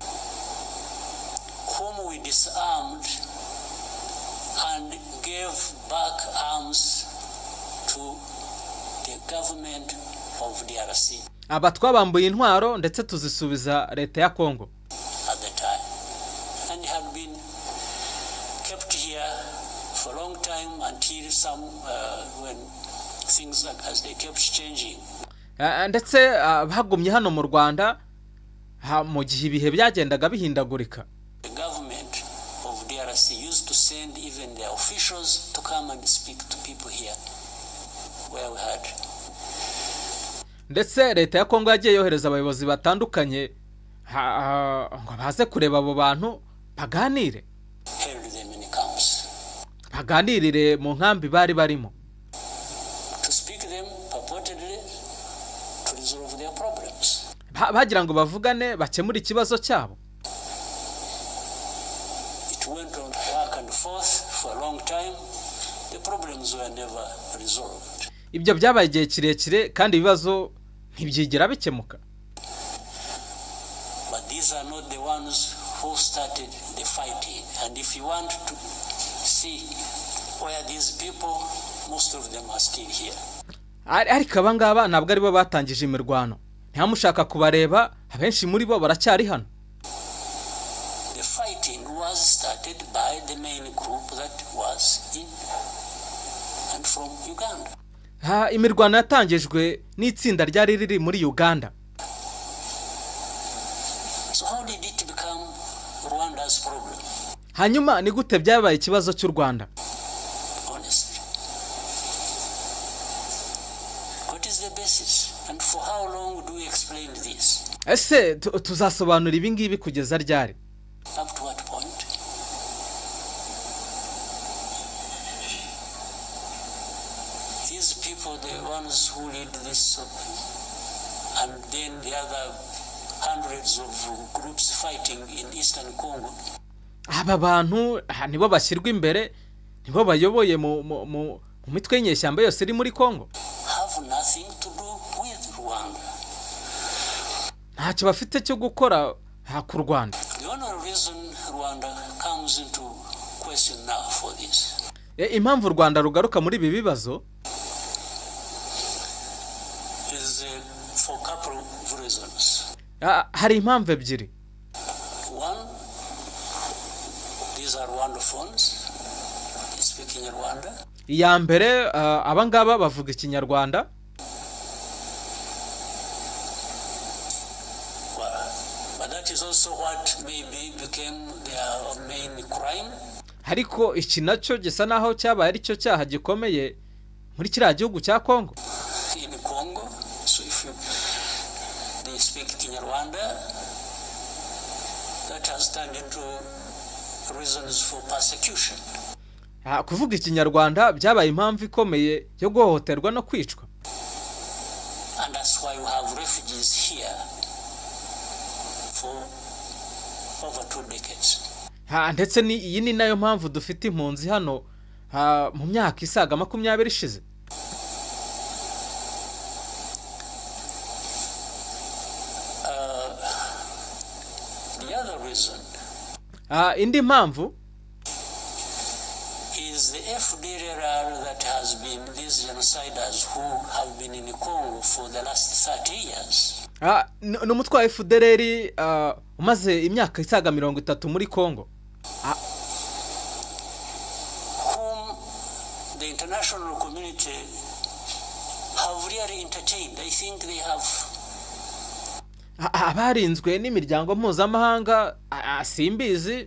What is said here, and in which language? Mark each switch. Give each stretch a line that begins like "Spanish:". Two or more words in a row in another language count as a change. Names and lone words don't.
English: whom we disarmed and gave back arms to the government of DRC
Kinyarwanda: aba twabambuye intwaro ndetse tuzisubiza leta ya Kongo
English: at the time, and had been kept here for a long time until some when things as they kept changing.
Kinyarwanda: ndetse bagumye hano mu Rwanda mu gihe ibihe byagendaga bihindagurika.
English: The government of DRC used to send even their officials to come and speak to people here where we had.
Kinyarwanda: Ndetse leta ya Kongo yagiye yohereza abayobozi batandukanye ngo baze kureba abo bantu baganire,
English: Held them in camps
Kinyarwanda: baganirire mu nkambi bari barimo,
English: to speak them purportedly to resolve their problems.
Kinyarwanda: bagira ngo bavugane bakemure ikibazo cyabo.
English: It went on back and forth for a long time. The problems were never resolved.
Kinyarwanda: Ibyo byabaye igihe kirekire kandi ibibazo ntibyigera bikemuka.
English: But these are not the ones who started the fighting. And if you want to see where these people, most of them are still here.
Kinyarwanda: Ariko abangaba ntabwo ari bo batangije imirwano. Ntihamushaka kubareba, abenshi muri bo baracyari hano.
English: The fighting was started by the main group that was in and from Uganda.
Kinyarwanda: Imirwano yatangijwe n'itsinda ryari riri muri Uganda.
English: So how did it become Rwanda's problem?
Kinyarwanda: Hanyuma ni gute byabaye ikibazo cy'u Rwanda?
English: Honestly, what is the basis, and for how long do we explain this?
Kinyarwanda: Ese tuzasobanura ibi ngibi kugeza ryari?
English: Up to what point? These people, the ones who lead this, and then the other hundreds of groups fighting in Eastern Congo.
Kinyarwanda: Aba bantu nibo bashyirwa imbere, nibo bayoboye mu mitwe y'inyeshyamba yose iri muri Kongo.
English: Have nothing to do with Rwanda.
Kinyarwanda: Ntacyo bafite cyo gukora ku Rwanda.
English: The only reason Rwanda comes into question now for this.
Kinyarwanda: Impamvu u Rwanda rugaruka muri ibi bibazo
English: is for a couple of reasons.
Kinyarwanda: Hari impamvu ebyiri.
English: One, these are Rwandophones. They speak in Rwanda.
Kinyarwanda: Iya mbere abangaba bavuga ikinyarwanda.
English: But that is also what maybe became their main crime.
Kinyarwanda: Ariko iki nacyo gisa naho cyabaye ari cyo cyaha gikomeye muri kiriya gihugu cya Kongo.
English: In Congo, so if they speak Kinyarwanda, that has turned into reasons for persecution.
Kinyarwanda: Kuvuga ikinyarwanda byabaye impamvu ikomeye yo guhohoterwa no kwicwa.
English: And that's why we have refugees here for over 2 decades.
Kinyarwanda: Ndetse iyi ni nayo mpamvu dufite impunzi hano mu myaka isaga 20 ishize.
English: The other reason
Kinyarwanda: indi mpamvu
English: is the FDLR that has been these genociders who have been in Congo for the last 30 years.
Kinyarwanda: N'umutwe wa FDLR umaze imyaka isaga 30 muri Congo.
English: Whom the international community have really entertained. I think they have
Kinyarwanda: abarinzwe n'imiryango mpuzamahanga simbizi